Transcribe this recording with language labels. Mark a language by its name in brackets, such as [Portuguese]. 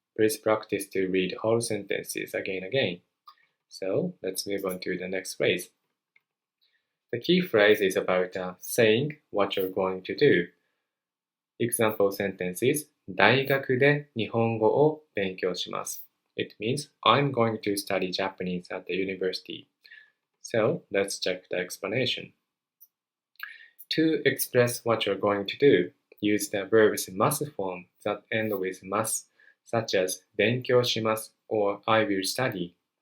[English] Please practice to read whole sentences again and again. So, let's move on to the next phrase. The key phrase is about saying what you're going to do. Example sentences [Japanese] 大学で日本語を勉強します。 [English] It means I'm going to study Japanese at the university. So let's check the explanation. To express what you're going to do, use the verbs must form that end with must, such as [Japanese] 勉強します [English] or I will study.